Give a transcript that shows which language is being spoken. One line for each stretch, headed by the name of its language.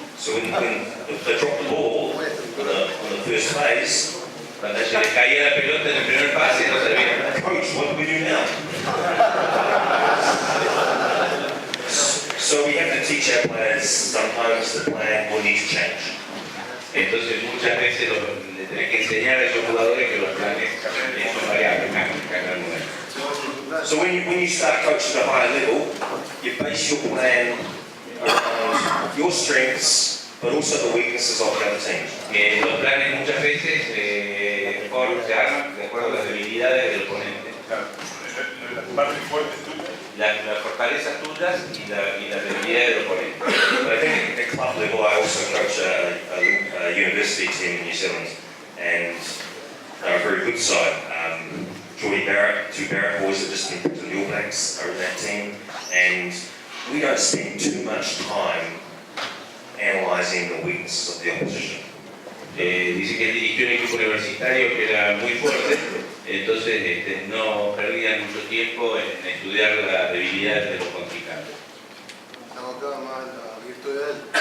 English: So when if they dropped the ball on the first phase,
Spanish: Cuando se les caía la pelota en el primer pase, no sabían.
English: coach, what do we do now? So we have to teach our players sometimes the plan will need to change.
Spanish: Entonces muchas veces le tenés que enseñar a esos jugadores que los planes son variables, cambian momento.
English: So when you start coaching at a higher level, you base your plan around your strengths, but also the weaknesses of the other team.
Spanish: Los planes muchas veces se arman de acuerdo a las debilidades del oponente. Las partes fuertes tuyas. Las fortalezas tuyas y las debilidades del oponente.
English: But I think at club level, I also coach a university team in New Zealand, and they're a very good side. Geordie Barrett, 2 Barrett boys have just been picked in the All Blacks are in that team, and we don't spend too much time analysing the weaknesses of the opposition.
Spanish: Dice que él dirigió un equipo universitario que era muy fuerte, entonces no perdían mucho tiempo en estudiar las debilidades de los contrincantes. Estamos acá más en la virtud de él.